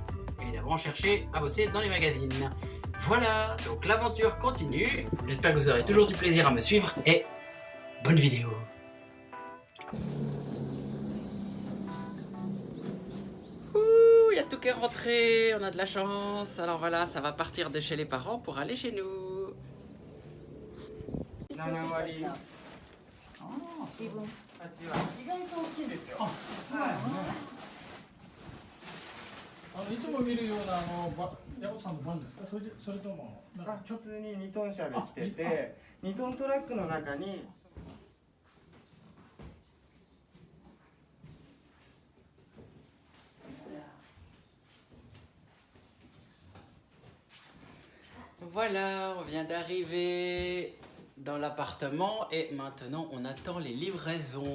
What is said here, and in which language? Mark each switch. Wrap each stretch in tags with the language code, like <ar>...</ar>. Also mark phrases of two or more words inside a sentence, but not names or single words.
<fr>Évidemment, chercher à bosser dans les magazines. Voilà, donc l'aventure continue. J'espère que vous aurez toujours du plaisir à me suivre et bonne vidéo. Ouh, il y a tout qui est rentré, on a de la chance. Alors voilà, ça va partir de chez les parents pour aller chez nous.</fr> <ja>いつも見るようなヤコさんのバンですか？それとも普通に2トン車で来てて、2トントラックの中に</ja> <fr>Voilà, on vient d'arriver dans l'appartement et maintenant on attend les livraisons.</fr>